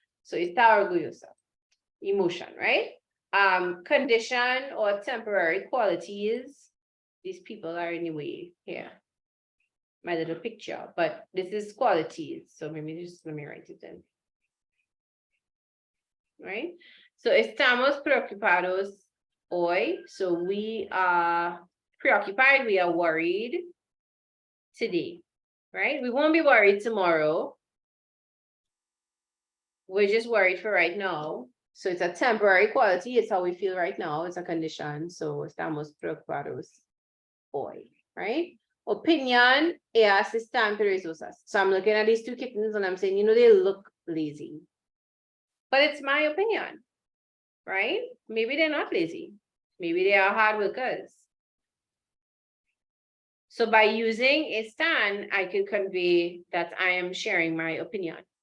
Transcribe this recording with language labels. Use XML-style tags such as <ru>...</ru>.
<en>So</en> <es>está orgullosa,</es> <en>emotion, right? Condition or temporary qualities. These people are in the way here. My little picture, but this is qualities. So maybe just let me write it in. Right?</en> <es>So estamos preocupados hoy.</es> <en>So we are preoccupied, we are worried today, right? We won't be worried tomorrow. We're just worried for right now. So it's a temporary quality. It's how we feel right now. It's a condition. So</en> <es>estamos preocupados hoy,</es> <en>right?</en> <es>Opinion, ellas están perezosas.</es> <en>So I'm looking at these two kittens and I'm saying, they look lazy. But it's my opinion, right? Maybe they're not lazy. Maybe they are hard workers. So by using están, I can convey that I am sharing my opinion.</en>